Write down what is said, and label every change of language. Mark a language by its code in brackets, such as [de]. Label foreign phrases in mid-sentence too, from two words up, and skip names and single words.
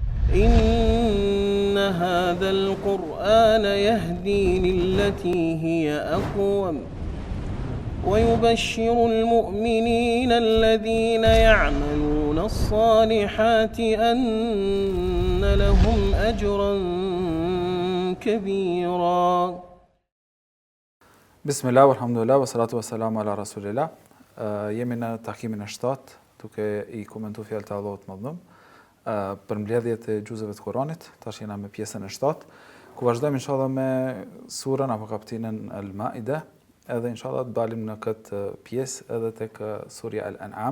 [ar] إن هذا القرآن يهدي للتي هي أقوم ويبشر المؤمنين الذين يعملون الصالحات أن لهم أجرا كبيرا. بسم الله والحمد لله والصلاة والسلام على رسول الله. [sq] Jemi në takimin e 7, duke I komentuar fjalët e Allahut Madhëm për mbledhjet e gjuzëve të Kuranit. Tash jena me pjesën e 7, ku vazhdojmë inshallah me surën apo kapitullin Al-Maida, edhe inshallah të dalim në këtë pjesë edhe tek surja Al-An'am.